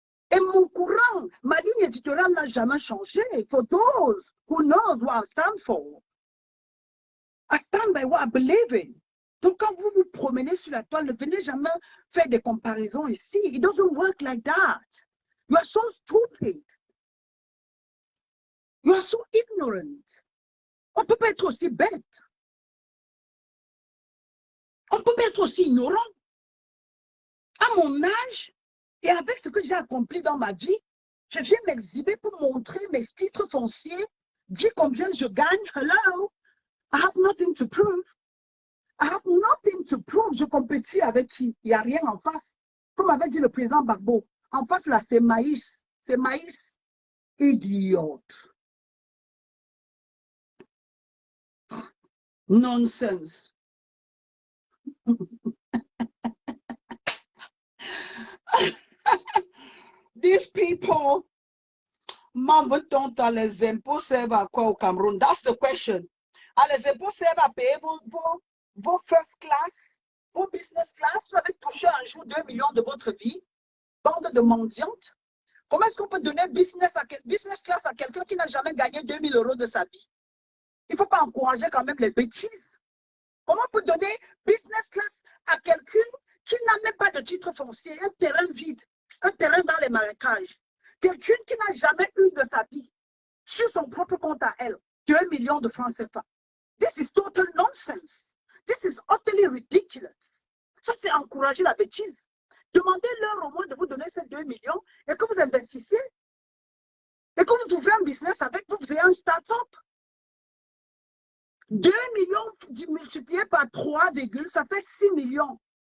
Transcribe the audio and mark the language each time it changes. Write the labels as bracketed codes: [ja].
[fr] Et mon courant, ma ligne éditoriale n'a jamais changé. [en] For those who knows what I stand for, I stand by what I believe in. [fr] Donc, quand vous vous promenez sur la toile, ne venez jamais faire des comparaisons ici. [en] It doesn't work like that. You are so stupid. You are so ignorant. [fr] On ne peut pas être aussi bête. On ne peut pas être aussi ignorant. À mon âge, et avec ce que j'ai accompli dans ma vie, je viens m'exhiber pour montrer mes titres fonciers, dire combien je gagne. [en] Hello, I have nothing to prove. I have nothing to prove. [fr] Je compétis avec qui? Il n'y a rien en face. Comme avait dit le président Gbagbo, en face là, c'est maïs. C'est maïs. Idiote. [en] Nonsense. These people, [fr] veut-on les impôts servent à quoi au Cameroun? [en] That's the question. [fr] Les impôts servent à payer vos first class, vos business class. Vous avez touché un jour 2 millions de votre vie. Bande de mendiantes. Comment est-ce qu'on peut donner business class à quelqu'un qui n'a jamais gagné 2 000 € de sa vie? Il ne faut pas encourager quand même les bêtises. Comment on peut donner business class à quelqu'un qui n'a même pas de titre foncier, un terrain vide, un terrain dans les marécages? Quelqu'un qui n'a jamais eu de sa vie, sur son propre compte à elle, 2 millions de francs CFA. [en] This is total nonsense. This is utterly ridiculous. [fr] Ça, c'est encourager la bêtise. Demandez-leur au moins de vous donner ces 2 millions et que vous investissiez. Et que vous ouvrez un business avec, vous faisiez un start-up. 2 millions multipliés par 3, ça fait 6 millions.